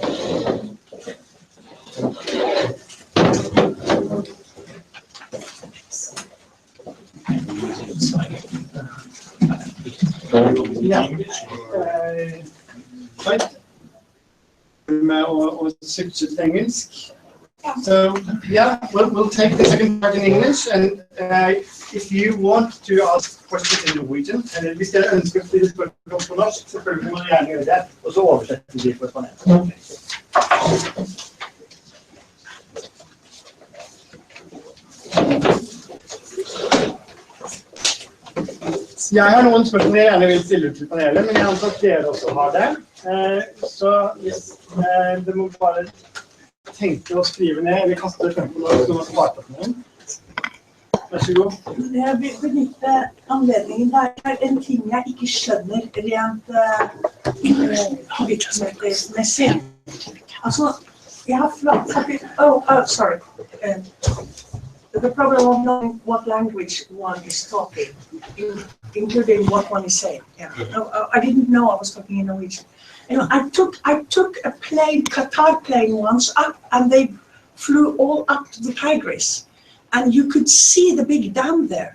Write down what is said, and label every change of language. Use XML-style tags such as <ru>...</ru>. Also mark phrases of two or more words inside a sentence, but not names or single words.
<no>Ja. Right. Med å switche til engelsk.</no> <en>So yeah, we'll take the second part in English, and if you want to ask questions in Norwegian,</en> <no>eller hvis dere ønsker å stille spørsmål på norsk, selvfølgelig må dere gjerne gjøre det, og så oversetter vi for panelen. Jeg har noen spørsmål jeg gjerne vil stille ut til panelet, men jeg antar at dere også har det. Så hvis dere må bare tenke å skrive ned, eller kaste det frem på noe som har svart på noen. Vær så god. Jeg vil benytte anledningen. Det er en ting jeg ikke skjønner rent virksomhetsmessig. Altså, jeg har sorry.</no> <en>The problem of knowing what language one is talking, including what one is saying. Yeah. I didn't know I was talking in Norwegian. You know, I took a plane, Qatar plane once up, and they flew all up to the Tigris, and you could see the big dam there.</en>